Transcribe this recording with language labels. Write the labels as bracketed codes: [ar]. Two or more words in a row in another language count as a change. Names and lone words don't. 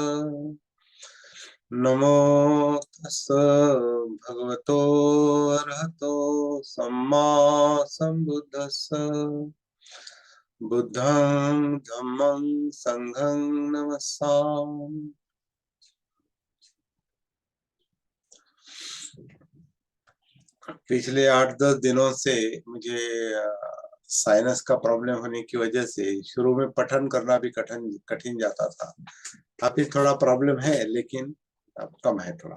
[pi] नमो तस् भगवतो अरहतो सम्मा सम्बुद्धस्स। बुद्धं धम्मं संघं नमस्सामि। [hi] पिछले 8-10 दिनों से मुझे साइनस का प्रॉब्लम होने की वजह से शुरू में पठन करना भी कठिन कठिन जाता था। अभी थोड़ा प्रॉब्लम है लेकिन अब कम है थोड़ा।